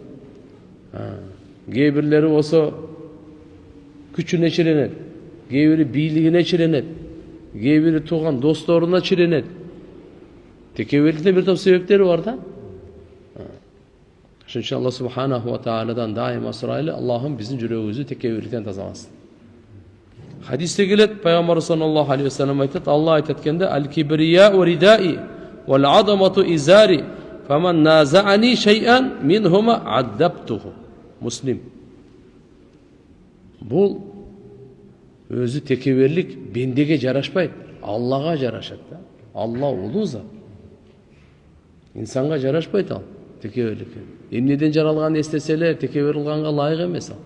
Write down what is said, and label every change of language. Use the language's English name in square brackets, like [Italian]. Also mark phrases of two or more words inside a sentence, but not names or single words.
[Kyrgyz] Кээ бирлери болсо күчүнө чиренет, кээ бири бийлигине чиренет, кээ бири тууган досторуна чиренет. Текеберликте бир топ себептери бар да. Ошон үчүн Алла [Arabic] سبحانه وتعالى [Kyrgyz] дайыма сурайлы, Аллахым биздин жүрөгүбүздү текеберликтен тазаласын. Хадисте келет, пайгамбар [Arabic] صلى الله عليه وسلم [Kyrgyz] айтат, Алла айтат эткенде: [Arabic] "الكبرياء ردائي والعظمة إزاري فمن نازعني شيئا منهما عذبته." Муслим. [Kyrgyz] Бул өзү текеберлик бендеге жарашпайт, Аллага жарашат да. Алла улуу зат. Инсанга жарашпайт ал текеберлик. Эмнеден жаралганын эстеселер, текебер кылганга ылайык эмес ал.